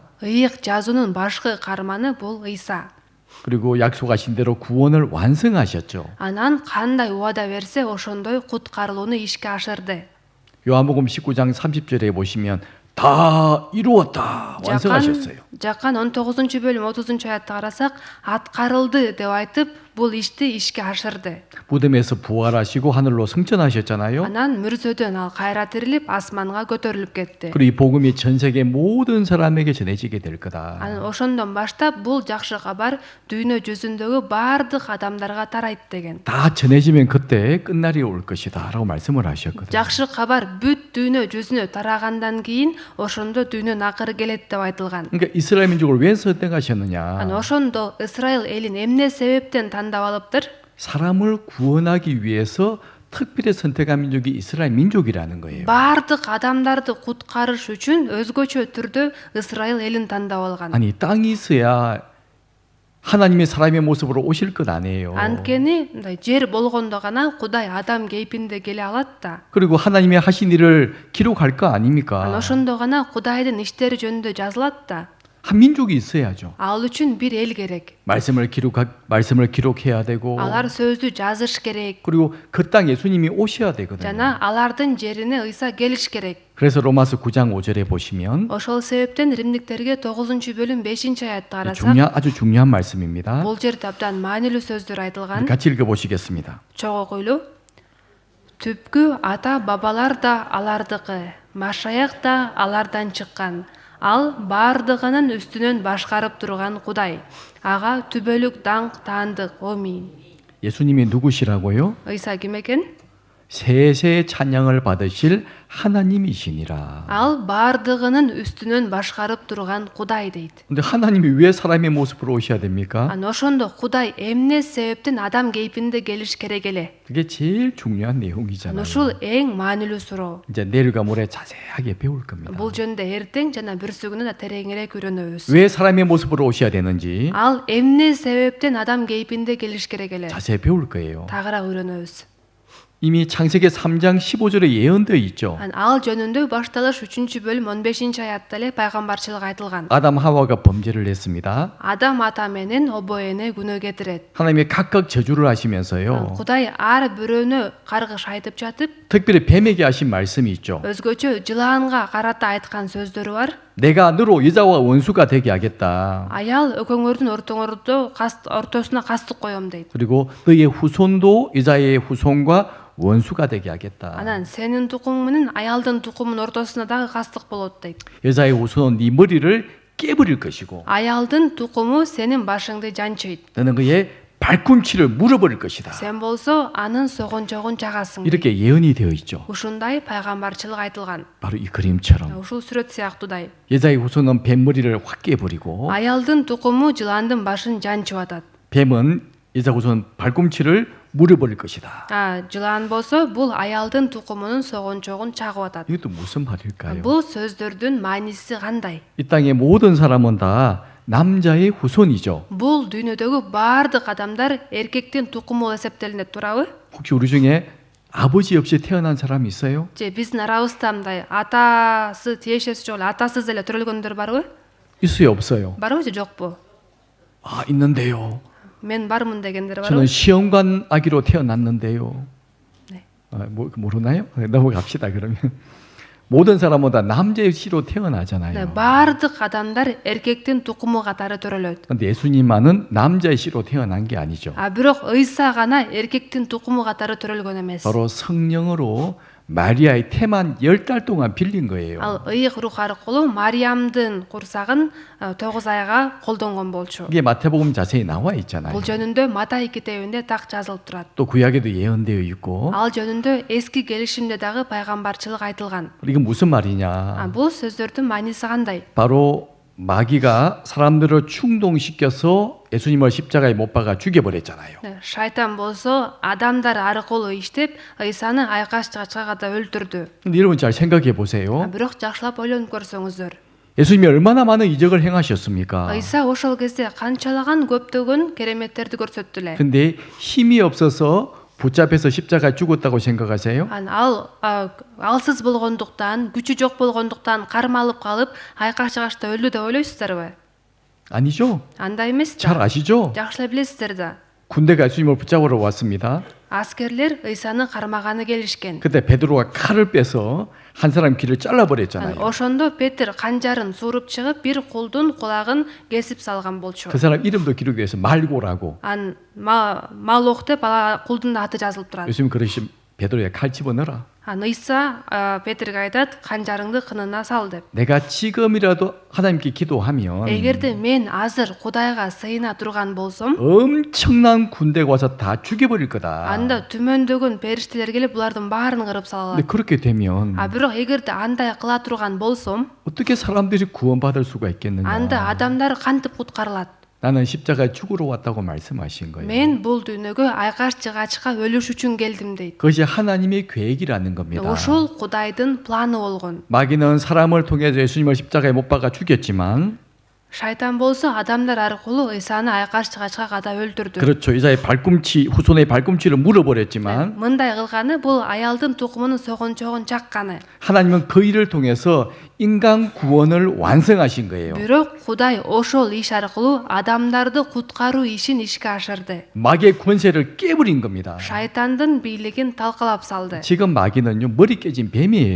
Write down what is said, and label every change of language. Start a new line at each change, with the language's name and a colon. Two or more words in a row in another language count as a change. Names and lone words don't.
Kyrgyz: Ыйык жазуунун башкы каарманы бул Ыйса.
Korean: 그리고 약속하신 대로 구원을 완성하셨죠.
Kyrgyz: Анан кандай убада берсе ошондой куткарылууну ишке ашырды.
Korean: 요한복음 19장 30절에 보시면 다 이루었다 완성하셨어요.
Kyrgyz: Жакан 19-бөлүм 30-аятты карасак, аткарылды деп айтып, бул ишти ишке ашырды.
Korean: 무덤에서 부활하시고 하늘로 승천하셨잖아요.
Kyrgyz: Анан мүрзөдөн ал кайра тирилип, асманга көтөрүлүп кетти.
Korean: 그리고 이 복음이 전 세계 모든 사람에게 전해지게 될 거다.
Kyrgyz: Анан ошондон баштап бул жакшы кабар дүйнө жүзүндөгү баардык адамдарга тарайт деген.
Korean: 다 전해지면 그때 끝날이 올 것이다라고 말씀을 하셨거든요.
Kyrgyz: Жакшы кабар бүт дүйнө жүзүнө тарагандан кийин ошондо дүйнөнүн акыры келет деп айтылган.
Korean: 그러니까 이스라엘 민족을 왜 선택하셨느냐?
Kyrgyz: Анан ошондо Исраил элин эмне себептен тандап алыптыр?
Korean: 사람을 구원하기 위해서 특별히 선택한 민족이 이스라엘 민족이라는 거예요.
Kyrgyz: Баардык адамдарды куткарыш үчүн өзгөчө түрдө Исраил элин тандап алган.
Korean: 아니 땅이 있어야 하나님의 사람의 모습으로 오실 것 아니에요.
Kyrgyz: Анткени мындай жер болгондо гана Кудай адам кейпинде келе алат да.
Korean: 그리고 하나님이 하신 일을 기록할 거 아닙니까?
Kyrgyz: Анан ошондо гана Кудайдын иштери жөнүндө жазылат да.
Korean: 한 민족이 있어야죠.
Kyrgyz: Ал үчүн бир эл керек.
Korean: 말씀을 기록해야 되고
Kyrgyz: Алар сөздү жазыш керек.
Korean: 그리고 그 땅 예수님이 오셔야 되거든요.
Kyrgyz: Жана алардын жерине Ыйса келиш керек.
Korean: 그래서 로마서 9장 5절에 보시면
Kyrgyz: Ошол себептен Римдиктерге 9-бөлүм 5-аятты карасак,
Korean: 아주 중요한 말씀입니다.
Kyrgyz: бул жерде абдан маанилүү сөздөр айтылган.
Korean: 같이 읽어보시겠습니다.
Kyrgyz: Чогуу койлуу. Түпкү ата бабалар да алардыкы, Машаяк да алардан чыккан. Ал баардыгынын үстүнөн башкарып турган Кудай. Ага түбөлүк даңк таандык. Амин.
Korean: 예수님이 누구시라고요?
Kyrgyz: Ыйса ким экен?
Korean: 세세의 찬양을 받으실 하나님이시니라.
Kyrgyz: Ал баардыгынын үстүнөн башкарып турган Кудай дейт.
Korean: 근데 하나님이 왜 사람의 모습으로 오셔야 됩니까?
Kyrgyz: Ан ошондо Кудай эмне себептен адам кейпинде келиш керек эле?
Korean: 그게 제일 중요한 내용이잖아요.
Kyrgyz: Ушул эң маанилүү суроо.
Korean: 이제 내일과 모레 자세하게 배울 겁니다.
Kyrgyz: Бул жөнүндө эртең жана бүрсүгүнү да тереңирээк үйрөнөбүз.
Korean: 왜 사람의 모습으로 오셔야 되는지
Kyrgyz: Ал эмне себептен адам кейпинде келиш керек эле?
Korean: 자세히 배울 거예요.
Kyrgyz: Тагыраак үйрөнөбүз.
Korean: 이미 창세기 3장 15절에 예언되어 있죠.
Kyrgyz: Ал жөнүндө башталыш 3-бөлүм 15-аятта эле пайгамбарчылык айтылган.
Korean: 아담 하와가 범죄를 했습니다.
Kyrgyz: Адам ата менен обо эне күнөө кетирет.
Korean: 하나님이 각각 저주를 하시면서요.
Kyrgyz: Кудай ар бирөөнө каргыш айтып жатып,
Korean: 특별히 뱀에게 하신 말씀이 있죠.
Kyrgyz: өзгөчө жылаанга карата айткан сөздөрү бар.
Korean: 내가 너로 여자와 원수가 되게 하겠다.
Kyrgyz: Аял өкөңөрдүн ортосуна кастык коем дейт.
Korean: 그리고 너의 후손도 여자의 후손과 원수가 되게 하겠다.
Kyrgyz: Анан сенин тукумуң менен аялдын тукумунун ортосуна дагы кастык болот дейт.
Korean: 여자의 후손은 네 머리를 깨버릴 것이고
Kyrgyz: Аялдын тукуму сенин башыңды жанчыйт.
Korean: 너는 그의 발꿈치를 물어버릴 것이다.
Kyrgyz: Сен болсо анын согончогун чагасың.
Korean: 이렇게 예언이 되어 있죠.
Kyrgyz: Ушундай пайгамбарчылык айтылган.
Korean: 바로 이 그림처럼
Kyrgyz: Ушул сүрөт сыяктуудай.
Korean: 여자의 후손은 뱀 머리를 확 깨버리고
Kyrgyz: Аялдын тукуму жыландын башын жанчып атат.
Korean: 뱀은 여자 후손 발꿈치를 물어버릴 것이다.
Kyrgyz: Жылаан болсо бул аялдын тукумунун согончогун чагып атат.
Korean: 이것도 무슨 말일까요?
Kyrgyz: Бул сөздөрдүн мааниси кандай?
Korean: 이 땅의 모든 사람은 다 남자의 후손이죠.
Kyrgyz: Бул дүйнөдөгү баардык адамдар эркектин тукуму болуп эсептелинет, туурабы?
Korean: 혹시 우리 중에 아버지 없이 태어난 사람이 있어요?
Kyrgyz: же биздин арабызда мындай атасы тиешеси жок эле атасыз эле төрөлгөндөр барбы?
Korean: 있어요, 없어요?
Kyrgyz: барбы же жокпу?
Korean: 아, 있는데요.
Kyrgyz: мен бармын дегендер
Korean: 저는
Kyrgyz: барбы?
Korean: 시험관 아기로 태어났는데요. 네. 모르나요? 넘어갑시다 그러면. 모든 사람은 다 남자의 씨로 네, 태어나잖아요.
Kyrgyz: баардык адамдар эркектин тукуму катары төрөлөт.
Korean: 근데 예수님만은 남자의 씨로 태어난 게 아니죠.
Kyrgyz: бирок ыйса гана эркектин тукуму катары төрөлгөн эмес.
Korean: 바로 성령으로 마리아의 태만 10달 동안 빌린 거예요.
Kyrgyz: ал ыйык рух аркылуу мариямдын курсагын 9 айга колдонгон болчу.
Korean: 이게 마태복음 자세히 나와 있잖아요.
Kyrgyz: бул жөнүндө Матай китебинде так жазылып турат.
Korean: 또 구약에도 예언되어 있고.
Kyrgyz: ал жөнүндө эски келишимде дагы пайгамбарчылык айтылган.
Korean: 이건 무슨 말이냐?
Kyrgyz: бул сөздөрдүн мааниси кандай?
Korean: 바로 마귀가 사람들을 충동시켜서 예수님을 십자가에 못 박아 죽여버렸잖아요.
Kyrgyz: шайтан болсо адамдар аркылуу иштеп ыйсаны айкаш чачкага өлтүрдү.
Korean: 근데 여러분 잘 생각해 보세요.
Kyrgyz: бирок жакшылап ойлонуп көрсөңүздөр.
Korean: 예수님이 얼마나 많은 이적을 행하셨습니까?
Kyrgyz: ыйса ошол кезде канчалаган көптөгөн кереметтерди көрсөттү эле.
Korean: 근데 힘이 없어서 붙잡혀서 십자가에 죽었다고 생각하세요?
Kyrgyz: алсыз болгондуктан, күчү жок болгондуктан кармалып калып, айкаш чыгашта өлдү деп ойлойсуздарбы?
Korean: 아니죠.
Kyrgyz: андай эмес
Korean: 잘
Kyrgyz: да.
Korean: 아시죠?
Kyrgyz: жакшы эле билесиздер да.
Korean: 군대가 예수님을 붙잡으러 왔습니다.
Kyrgyz: аскерлер ыйсаны кармаганы келишкен.
Korean: 그때 베드로가 칼을 빼서 한 사람 귀를 잘라버렸잖아요.
Kyrgyz: ошондо Петр канжарын сууруп чыгып, бир кулдун кулагын кесип салган болчу.
Korean: 그 사람 이름도 기록되어 있어 말고라고.
Kyrgyz: малох деп кулдун аты жазылып турат.
Korean: 예수님 그러시면 베드로야 칼 집어넣어라.
Kyrgyz: ыйса Петрге айтат, канжарыңды кынына сал деп.
Korean: 내가 지금이라도 하나님께 기도하면
Kyrgyz: эгерде мен азыр Кудайга сыйына турган болсом,
Korean: 엄청난 군대가 와서 다 죽여버릴 거다.
Kyrgyz: анда түмөндөгөн периштелер келип булардын баарын кырып салат.
Korean: 근데 그렇게 되면
Kyrgyz: бирок эгерде андай кыла турган болсом,
Korean: 어떻게 사람들이 구원받을 수가 있겠느냐.
Kyrgyz: анда адамдар кантип куткарылат?
Korean: 나는 십자가에 죽으러 왔다고 말씀하신 거예요.
Kyrgyz: мен бул дүйнөгө айкаш чыгачка өлүш үчүн келдим дейт.
Korean: 그것이 하나님의 계획이라는 겁니다.
Kyrgyz: ошол Кудайдын планы болгон.
Korean: 마귀는 사람을 통해서 예수님을 십자가에 못 박아 죽였지만 шайтан болсо адамдар аркылуу ыйсаны айкаш чыгачка ката өлтүрдү. 그렇죠. 이사의 발꿈치 후손의 발꿈치를 물어버렸지만
Kyrgyz: мындай кылганы бул аялдын тукумунун согончогун чакканы.
Korean: 하나님은 그 일을 통해서 인간 구원을 완성하신 거예요.
Kyrgyz: бирок Кудай ошол иш аркылуу адамдарды куткаруу ишин ишке ашырды.
Korean: 마귀의 권세를 깨버린 겁니다.
Kyrgyz: шайтандын бийлигин талкалап салды.
Korean: 지금 마귀는요 머리 깨진 뱀이에요.